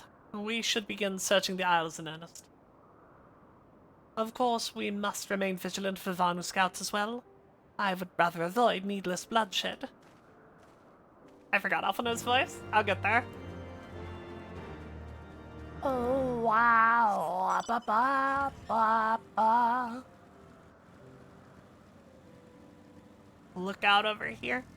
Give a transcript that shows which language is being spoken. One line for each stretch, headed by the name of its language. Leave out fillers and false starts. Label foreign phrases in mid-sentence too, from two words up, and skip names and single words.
English: We should begin searching the Isles in earnest. Of course, we must remain vigilant for Vanu scouts as well. I would rather avoid needless bloodshed. I forgot Alphinaud's voice. I'll get there. Oh, wow. Ba, ba, ba, ba. Look out over here.